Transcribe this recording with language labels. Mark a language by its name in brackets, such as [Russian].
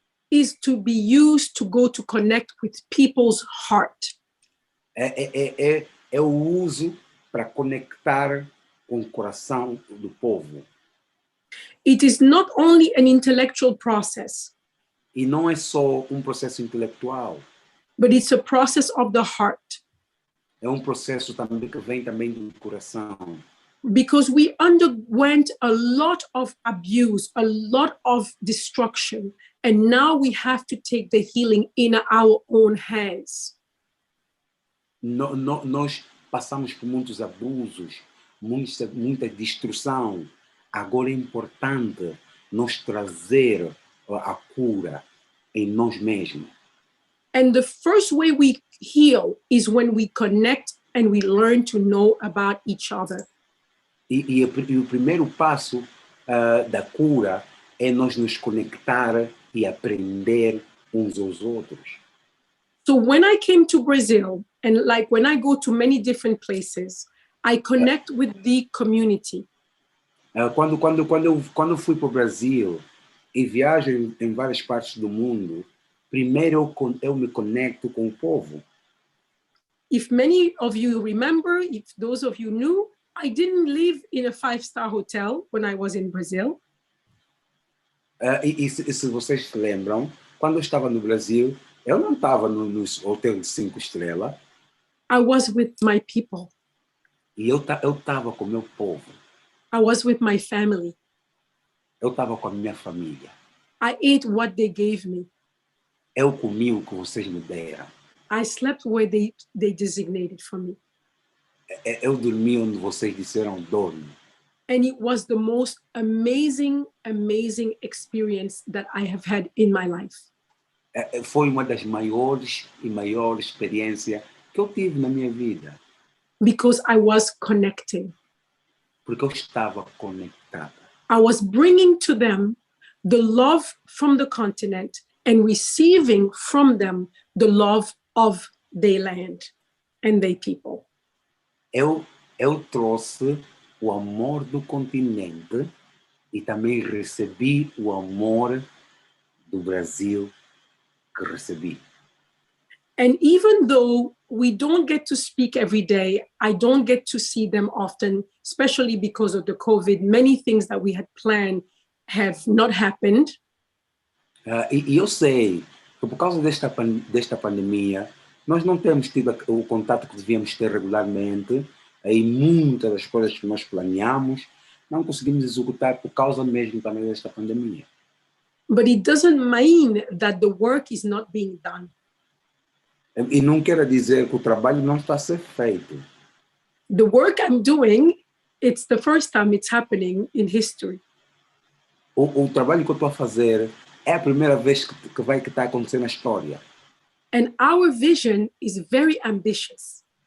[English] Is to be used to go to connect with people's heart. [Portuguese] Eu uso para conectar com o coração do povo. [English] It is not only an intellectual process. [Portuguese] E não é só um processo intelectual, [English] but it's a process of the heart. [Portuguese] é um processo também que vem também do coração. [English] Because we underwent a lot of abuse, a lot of destruction, and now we have to take the healing in our own hands. [Portuguese] Nós passamos por muitos abusos, muita destruição. Agora é importante nós trazer a cura em nós mesmos. [English] And the first way we heal is when we connect and we learn to know about each other. [Portuguese] E o primeiro passo da cura é nós nos conectar e aprender uns aos outros. [English] So when I came to Brazil, and like when I go to many different places, I connect with the community. [Portuguese] Quando eu fui para o Brasil e viajo em várias partes do mundo, primeiro eu me conecto com o povo. [English] If many of you remember, if those of you knew, I didn't live in a 5-star hotel when I was in Brazil. [Portuguese] Se vocês se lembram, quando eu estava no Brasil, eu não estava nos hotéis de 5 estrelas. [English] I was with my people. [Portuguese] E eu estava com o meu povo. [English] I was with my family. [Portuguese] Eu estava com a minha família. [English] I ate what they gave me. [Portuguese] Eu comi o que vocês me deram. [English] I slept where they designated for me. [Portuguese] Eu dormi onde vocês disseram dorme. [English] And it was the most amazing experience that I have had in my life. [Portuguese] Foi uma das maiores experiências que eu tive na minha vida. [English] Because I was connecting. [Portuguese] Porque eu estava conectada. [English] I was bringing to them the love from the continent and receiving from them the love of their land and their people. [Portuguese] Eu trouxe o amor do continente e também recebi o amor do Brasil que recebi. [English] And even though we don't get to speak every day, I don't get to see them often, especially because of the COVID. Many things that we had planned have not happened. [Portuguese] E eu sei que por causa desta pandemia, nós não temos tido o contato que devíamos ter regularmente, e muitas das coisas que nós planeamos não conseguimos executar por causa mesmo também desta pandemia. [English] But it doesn't mean that the work is not being done. [Portuguese] E não quer dizer que o trabalho não está a ser feito. [English] The work I'm doing, it's the first time it's happening in history. [Portuguese] O trabalho que eu estou a fazer é a primeira vez que vai estar acontecendo na história. [English] And our vision is very ambitious.